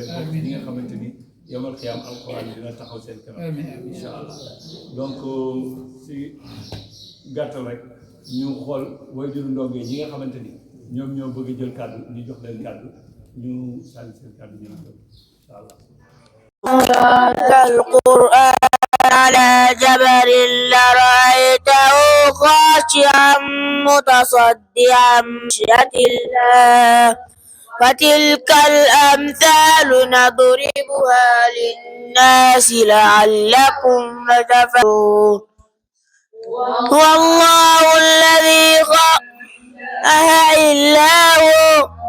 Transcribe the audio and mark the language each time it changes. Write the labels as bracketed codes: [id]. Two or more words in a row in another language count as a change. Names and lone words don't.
[wo] bokk ñi nga xamante ni [ar] يوم القيام [wo] alquran dina taxaw seen kanam. [ar] إن شاء الله [wo] donc si gàttal rek ñu xool waajuru ndongo yi ñi nga xamante ni ñoom ñoo bëgg a jël kàddu ñu jox leen kàddu ñu sànni seen kàddu ñu ngi [ar] إن شاء الله. القرآن على جبل لرأيته خاشعا متصدعا من خشية الله فتلك الأمثال نضربها للناس لعلكم تتفكرون هو الله الذي خلق إلا هو